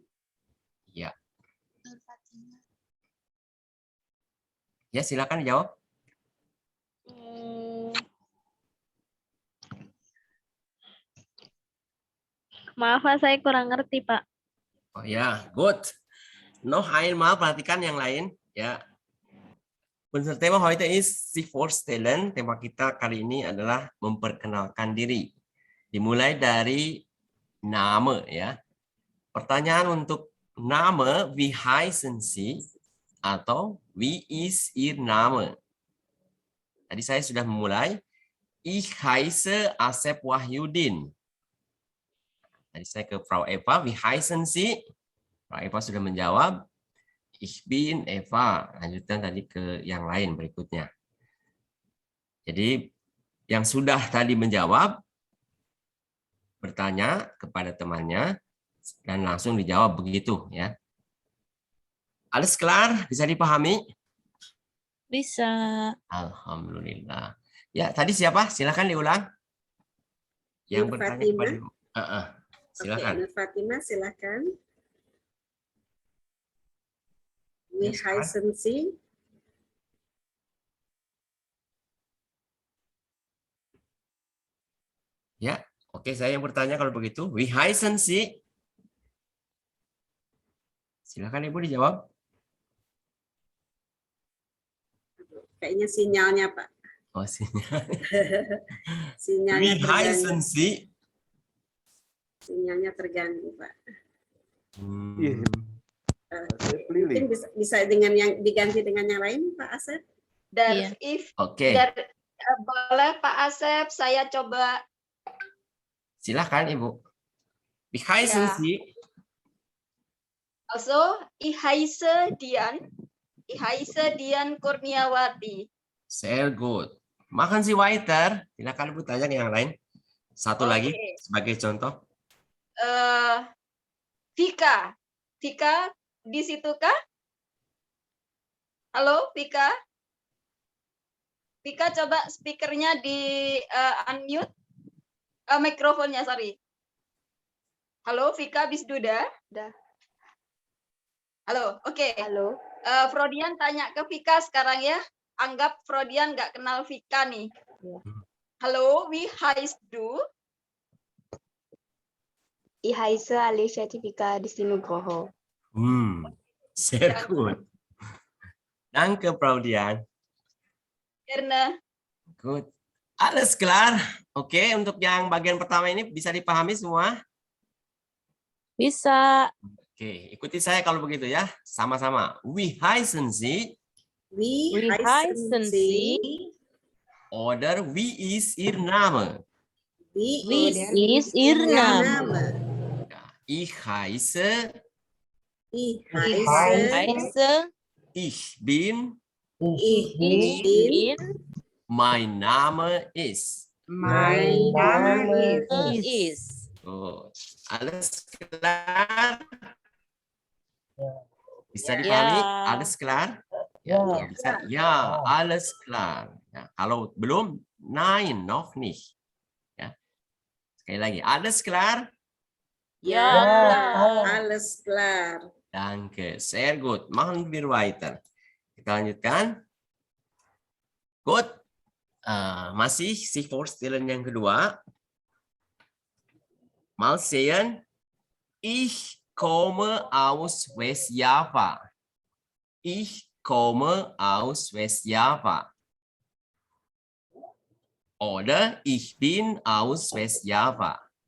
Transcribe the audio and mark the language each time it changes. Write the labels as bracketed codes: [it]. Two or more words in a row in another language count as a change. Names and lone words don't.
[id] Ya. Nur Fatimah. Ya, silakan dijawab. Maaf Pak, saya kurang ngerti Pak. Oh ya, good. [de] Noch einmal, [id] perhatikan yang lain. Ya. [de] Unser Thema heute ist sich vorstellen. [id] Tema kita kali ini adalah memperkenalkan diri. Dimulai dari nama ya. Pertanyaan untuk nama, [de] wie heißen Sie? Atau wie ist Ihr Name? [id] Tadi saya sudah memulai. [de] Ich heiße Asep Wahyudin. [id] Tadi saya ke Frau Eva, [de] wie heißen Sie? [id] Frau Eva sudah menjawab. [de] Ich bin Eva. [id] Lanjutkan tadi ke yang lain berikutnya. Jadi yang sudah tadi menjawab, bertanya kepada temannya, dan langsung dijawab begitu ya. [de] Alles klar? [id] Bisa dipahami? Bisa. Alhamdulillah. Ya, tadi siapa? Silakan diulang. Yang Nur bertanya Fatimah. kepada silakan. Nur Fatimah, silakan. [de] Wie Yes, heißen Sie? [id] Ya, oke, saya yang bertanya kalau begitu. [de] Wie heißen Sie? [id] Silakan Ibu dijawab. Kayaknya sinyalnya, Pak. Oh, sinyal. Sinyalnya [de] Wie [id] terganggu. [de] heißen Sie? [id] Sinyalnya terganggu, Pak. Hmm. Mungkin bisa dengan yang diganti dengan yang lain, Pak Asep? Iya. Oke, Boleh Pak Asep, saya coba. silakan Ibu. [de] Wie heißen [id] Ya. [de] Sie? [id] Also, ich heiße Dian Kurniawati. [de] Sehr gut. Machen Sie weiter. [id] Silakan Ibu tanya ke yang lain. Satu lagi Oke. sebagai contoh. Vika di situ kah? Halo, Vika? Vika, coba speakernya di unmute. Mikrofonnya, sorry. Halo, Vika Bisduda? Dah. Halo, oke. Halo. Frodian tanya ke Vika sekarang ya. Anggap Frodian nggak kenal Vika nih. Ya. Halo, [de] wie heißt du? Ich heiße Alicia Cipika di Nugroho. Sehr gut. Danke, Frau Dian. Gerne. Good. Alles klar. [id] Oke, untuk yang bagian pertama ini bisa dipahami semua? Bisa. Oke, ikuti saya kalau begitu ya. Sama-sama. [de] Wie heißen Sie? Wie Wie heißen heißen Sie? Oder wie ist Ihr Name? Wie ist Ihr Name? Name? Ja, ich heiße, Ich Ich heiße, heiße, ich bin, ich ich bin, bin, mein Name ist. mein Name ist. Gut. Alles klar? [id] Bisa Ya. dipahami? [de] Alles klar? [id] Ya, kalau bisa. Ya, [de] alles klar. [id] Ya, kalau belum, [de] nein, noch nicht. [id] Ya. Sekali lagi, [de] alles klar? Ja, [id] Ya. [de] alles klar. Danke, sehr gut. Machen wir weiter. [id] Kita lanjutkan. Good. Masih [de] sich vorstellen [id] yang kedua. [de] Mal sehen. Ich komme aus West-Java. Ich komme aus West-Java. Oder ich bin aus West-Java.